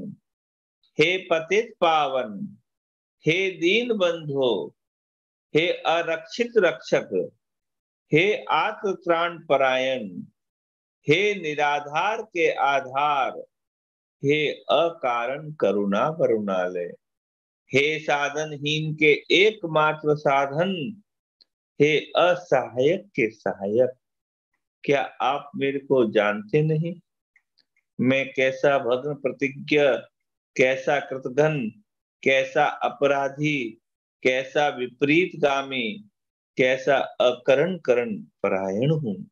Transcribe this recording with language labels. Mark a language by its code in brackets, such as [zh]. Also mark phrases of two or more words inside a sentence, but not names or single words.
[hi] हे पतित पावन, हे दीन बंधो, हे अरक्षित रक्षक, हे आत्म त्राण परायण, हे निराधार के आधार, हे अकारण करुणा वरुणालय, हे साधनहीन के एकमात्र साधन, हे असहायक के सहायक। क्या आप मेरे को जानते नहीं? मैं कैसा भग्न प्रतिज्ञ, कैसा कृतघ्न, कैसा अपराधी, कैसा विपरीतगामी, कैसा अकरण करण परायण हूं।